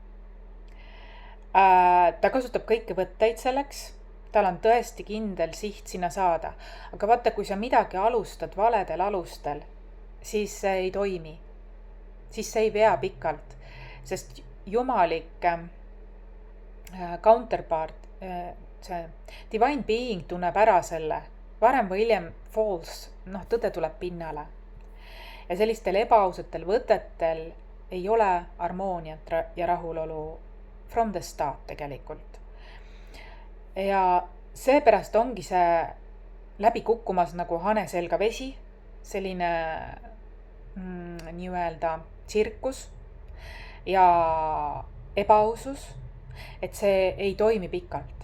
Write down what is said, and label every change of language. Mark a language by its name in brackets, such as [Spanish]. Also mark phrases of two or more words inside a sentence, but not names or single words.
[Estonian] Ta kasutab kõiki võtteid selleks, tal on tõesti kindel siht sinna saada. Aga vaata, kui sa midagi alustad valedel alustel, siis see ei toimi. Siis see ei vea pikalt, sest jumalik counterpart, see [English] divine being [Estonian] tunneb ära selle, varem või hiljem false, tõde tuleb pinnale. Ja sellistel ebaausatel võtetel ei ole harmooniat ja rahulolu [English] from the start [Estonian] tegelikult. Ja seepärast ongi see läbi kukkumas nagu hane selga vesi, selline nii-öelda tsirkus ja ebaausus, et see ei toimi pikalt.